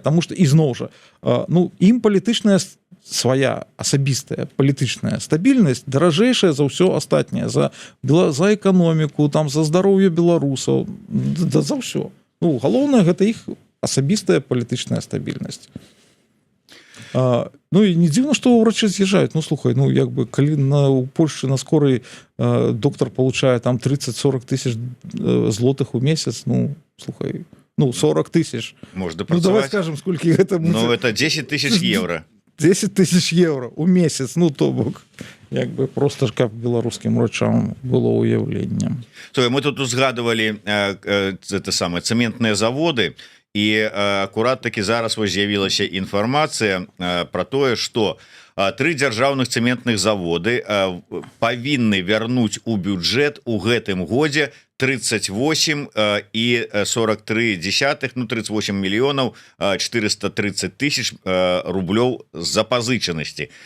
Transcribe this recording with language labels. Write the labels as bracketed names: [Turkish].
[Belarusian] Таму што, ізноў жа, ну, ім палітычная свая асабістая палітычная стабільнасць даражэйшая за ўсё астатняе, за эканоміку, там, за здароўе беларусаў, за ўсё. Ну, галоўнае, гэта іх асабістая палітычная стабільнасць. Ну, і не дзіўна, што ўрачы з'язджаюць. Ну, слухай, ну, як бы, калі у Польшчы на скорай доктар получае там 30-40 тысяч злотых у месяц, ну, слухай, ну, 40 тысяч. Можна Ну, працаваць. давай скажем, сколькі гэта... [Russian] Ну, это 10 тысяч евро. [Belarusian] 10 тысяч евро у месяц, ну, то бок, як бы, просто ж каб беларускім урачам было ўяўленне. Мы тут узгадывалі это самае цэментныя заводы, і акурат такі зараз вось з'явілася інфармацыя пра тое, што 3 дзяржаўных цэментных заводы павінны вярнуць у бюджэт у гэтым годзе 38 і 43 десятых, ну, 38 мільёнаў 430 тысяч рублёў з запазычанасці.